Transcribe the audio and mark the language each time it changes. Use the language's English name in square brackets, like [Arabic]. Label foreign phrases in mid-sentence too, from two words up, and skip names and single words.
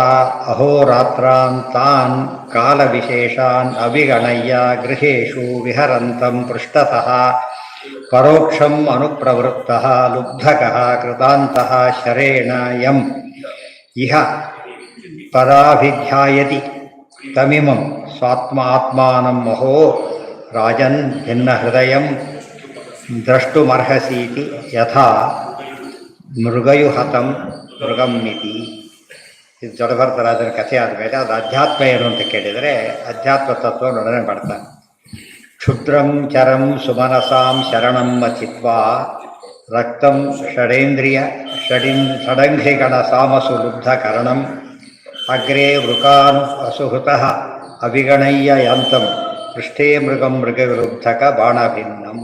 [Sanskrit] अहोरात्रान् तान् कालविशेषान् अविगणय्य गृहेषु विहरन्तं पृष्ठतः परोक्षम् अनुप्रवृत्तः लुब्धकः कृतान्तः शरेण यम् इह पराभिध्यायति तमिमं स्वात्मात्मानं महो राजन् भिन्नहृदयं द्रष्टुमर्हसीति यथा ಮೃಗಯುಹತಂ ಮೃಗಂಮಿತಿ. [Kannada] ಇದು ಜಡಭರತರಾಜನ ಕಥೆ ಆದಮೇಲೆ ಅದು ಅಧ್ಯಾತ್ಮ ಏನು ಅಂತ ಕೇಳಿದರೆ ಅಧ್ಯಾತ್ಮ ತತ್ವ ವರ್ಣನೆ ಮಾಡ್ತಾನೆ. [Sanskrit] ಕ್ಷುದ್ರಂ ಚರಂ ಸುಮನಸಾಂ ಶರಣಂ ಮಥಿತ್ವಾ ರಕ್ತಂ ಷಡಂಘ್ರಿಗಣ ಸಾಮಸು ಲುಬ್ಧಕರಣಂ ಅಗ್ರೆ ವೃಕಾನ್ ಅಸುಹೃತಃ ಅವಿಗಣಯ್ಯ ಯಾಂತಂ ಪೃಷ್ಠೇ ಮೃಗಂ ಮೃಗವಿರುಬ್ಧಕ ಬಾಣಭಿನ್ನಂ.